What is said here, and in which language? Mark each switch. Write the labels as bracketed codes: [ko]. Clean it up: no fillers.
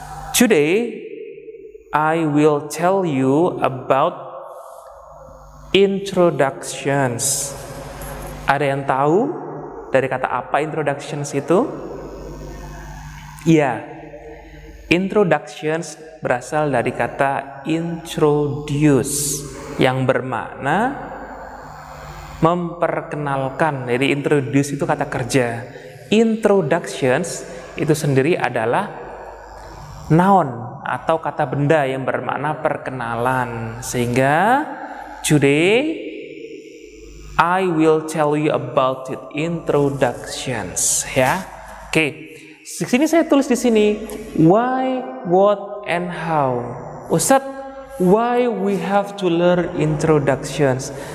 [en] Today I will tell you about introductions. [id] Ada yang tahu dari kata apa introductions itu? Iya. Introductions berasal dari kata introduce yang bermakna memperkenalkan. Jadi introduce itu kata kerja. Introductions itu sendiri adalah noun atau kata benda yang bermakna perkenalan. [en] Sehingga today I will tell you about it, introductions, ya. Oke. [id] Di sini saya tulis di sini why, what, and how. [en] Ustadz, why we have to learn introductions?